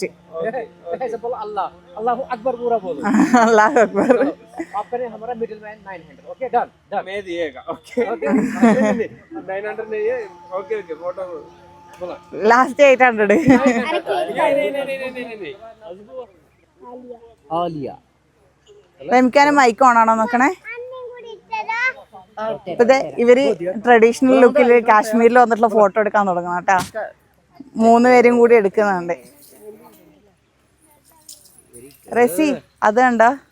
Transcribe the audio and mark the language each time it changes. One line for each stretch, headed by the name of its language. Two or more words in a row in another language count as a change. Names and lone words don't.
Arabic: الله أكبر
Hindi: पूरा बोलो.
Arabic: الله أكبر.
Hindi: आप करें हमारा
English: middle man
Hindi: 900.
English: okay done done
Hindi: मैं दिएगा. ओके 900 नहीं है.
English: okay okay photo
Hindi: बोला लास्ट 800.
Malayalam: नहीं आलिया റംകാനെ മൈക്ക് ഓണാണോ നോക്കണേ. ഇപ്പത്തെ ഇവര് ട്രഡീഷണൽ ലുക്കിൽ കാശ്മീരിൽ വന്നിട്ടുള്ള ഫോട്ടോ എടുക്കാൻ തുടങ്ങണം കേട്ടോ. 3 പേരും കൂടി എടുക്കുന്നുണ്ട്. റസി അത് കണ്ടോ?